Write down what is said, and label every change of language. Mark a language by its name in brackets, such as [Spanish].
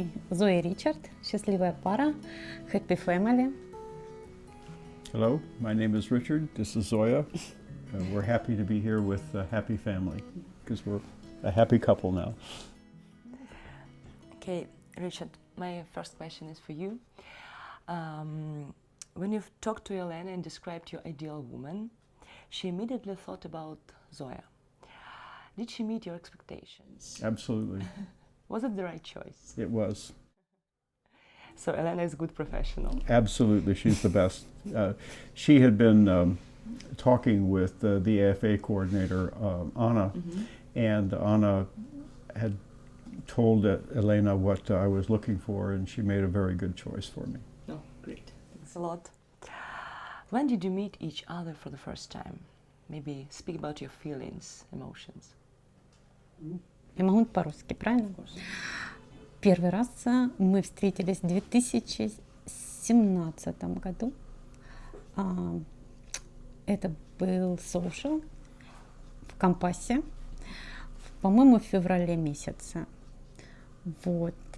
[Russian] Зоя и Ричард, счастливая пара, [English] happy family. Hello, my name is Richard. This is Zoya. We're happy to be here with a happy family because we're a happy couple now. Okay, Richard, my first question is for you. When you've talked to Olena and described your ideal woman, she immediately thought about Zoya. Did she meet your expectations? Absolutely. Was it the right choice? It was. So Olena is a good professional. Absolutely, she's the best. She had been talking with the AFA coordinator, Anna, and Anna had told Olena what I was looking for, and she made a very good choice for me. Oh, great. Thanks a lot. When did you meet each other for the first time? Maybe speak about your feelings, emotions. [Russian] Я могу по-русски, правильно? Первый раз мы встретились в 2017 году. Это был social в Компасе, по-моему, в феврале месяце. Вот.